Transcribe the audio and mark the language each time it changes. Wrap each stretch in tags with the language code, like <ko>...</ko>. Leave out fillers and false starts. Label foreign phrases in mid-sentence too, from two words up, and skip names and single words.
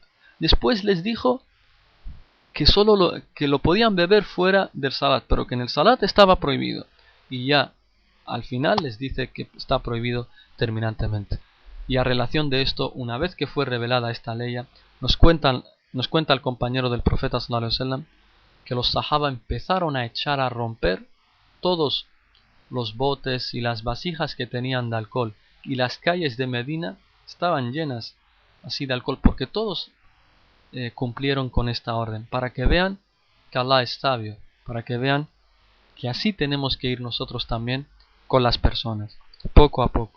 <es>Después les dijo que que lo podían beber fuera del salat, pero que en el salat estaba prohibido. Y ya al final les dice que está prohibido terminantemente. Y a relación de esto, una vez que fue revelada esta ley, nos cuenta el compañero del profeta</es> <ar>صلى الله عليه وسلم</ar> <es>que los sahaba empezaron a echar a romper todos los botes y las vasijas que tenían de alcohol, y las calles de Medina estaban llenas así de alcohol, porque todos cumplieron con esta orden, para que vean que Allah es sabio, para que vean que así tenemos que ir nosotros también con las personas, poco a poco.</es>